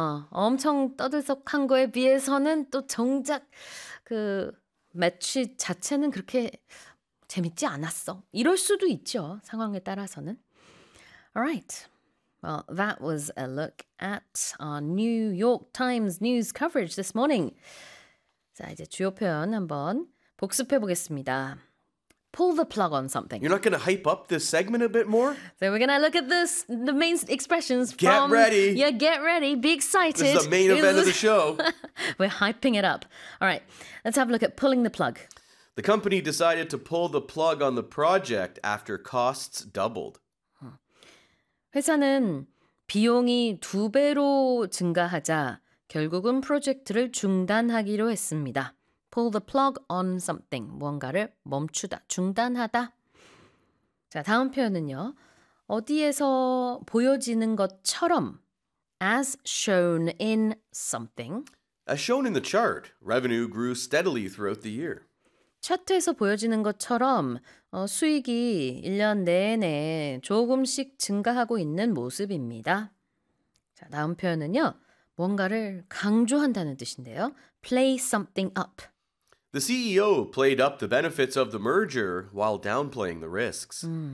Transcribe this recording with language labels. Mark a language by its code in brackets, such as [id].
[ko] 엄청 떠들썩한 거에 비해서는 또 정작 그 매치 자체는 그렇게 재밌지 않았어. 이럴 수도 있죠, 상황에 따라서는. [en] All right. Well, that was a look at our New York Times news coverage this morning. [ko] 자, 이제 주요 표현 한번 복습해 보겠습니다. [en] Pull the plug on something. You're not going to hype up this segment a bit more? So we're going to look at this, the main expressions get from... Get ready. Yeah, get ready. Be excited. This is the main event of the show. We're hyping it up. All right, let's have a look at pulling the plug. The company decided to pull the plug on the project after costs doubled. [ko] 회사는 비용이 두 배로 증가하자 결국은 프로젝트를 중단하기로 했습니다. [en] Pull the plug on something. [ko] 무언가를 멈추다, 중단하다. 자, 다음 표현은요. 어디에서 보여지는 것처럼 [en] as shown in something. As shown in the chart, revenue grew steadily throughout the year. [ko] 차트에서 보여지는 것처럼 수익이 1년 내내 조금씩 증가하고 있는 모습입니다. 자, 다음 표현은요. 뭔가를 강조한다는 뜻인데요. [en] Play something up. The CEO played up the benefits of the merger while downplaying the risks.